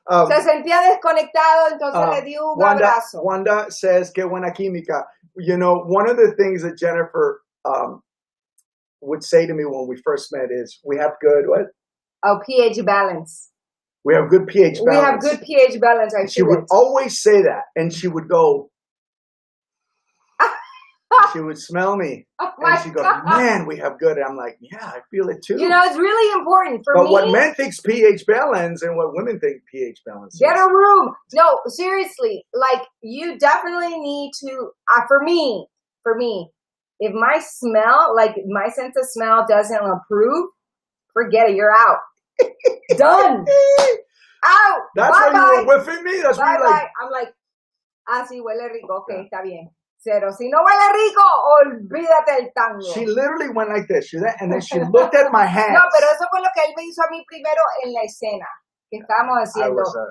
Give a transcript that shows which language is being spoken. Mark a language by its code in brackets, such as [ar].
[es] se sentía desconectado, entonces le di un abrazo. [en] Wanda says, [es] "Qué buena química." [en] You know, one of the things that Jennifer would say to me when we first met is, "We have good what? Oh, pH balance. We have good pH balance. We have good pH balance." She would always say that, and she would go. She would smell me, and she'd go, "Man, we have good." And I'm like, "Yeah, I feel it too." You know, it's really important for me. But what men think pH balance and what women think pH balance. Get a room. No, seriously, like you definitely need to. For me, if my smell, like my sense of smell, doesn't approve, forget it. You're out. Done. Out. That's why you were whiffing me. That's why like. I'm like, [es] sí huele rico. Okay, está bien. Cero. Si no huele rico, olvídate el tango. [en] She literally went like this, and then she looked at my hands. [es] No, pero eso fue lo que él me hizo a mí primero en la escena que estábamos haciendo.